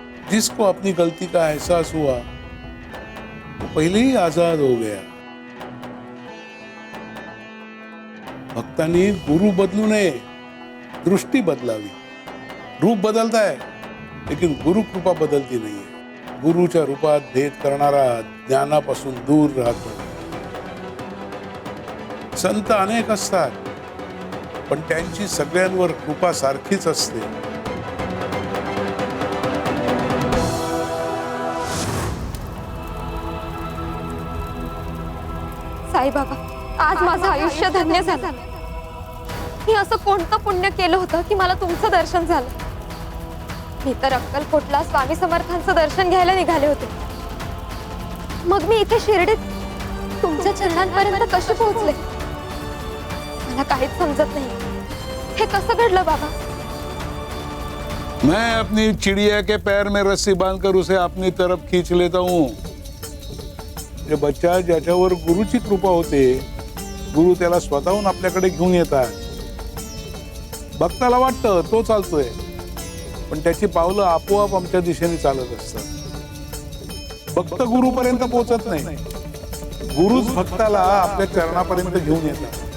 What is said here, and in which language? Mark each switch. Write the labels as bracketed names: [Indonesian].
[Hindi] जिसको अपनी गलती का एहसास हुआ वो पहले ही आजाद हो गया. [Marathi] भक्तांनी गुरु बदलू नये, दृष्टी बदलावी. [Hindi] रूप बदलता है लेकिन गुरु कृपा बदलती नहीं है. [Marathi] गुरुच्या रूपात भेद करणारा ज्ञानापासून दूर राहतो. संत अनेक असतात पण त्यांची सगळ्यांवर कृपा सारखीच असते. साईबाबा, आज माझं आयुष्य धन्य झालं. मी असं कोणतं पुण्य केलं होतं की मला तुमचं दर्शन झालं. मी तर अक्कलकोटला स्वामी समर्थांचं दर्शन घ्यायला निघाले होते. मग मी इथे शिर्डीत तुमच्या चरणांपर्यंत कसे पोहोचले मला काहीच समजत नाही. हे कसं घडलं बाबा? [Hindi] मैं अपनी चिड़िया के पैर में रस्सी बांधकर उसे अपनी तरफ खींच लेता हूँ. [Marathi] जे बच्चा ज्याच्यावर गुरुची कृपा होते, गुरु त्याला स्वतःहून आपल्याकडे घेऊन येतात. भक्ताला वाटतं तो चालतोय पण त्याची पावलं आपोआप आमच्या दिशेने चालत असतात. भक्त गुरुपर्यंत पोहोचत नाही, गुरुच भक्ताला आपल्या चरणापर्यंत घेऊन येतात.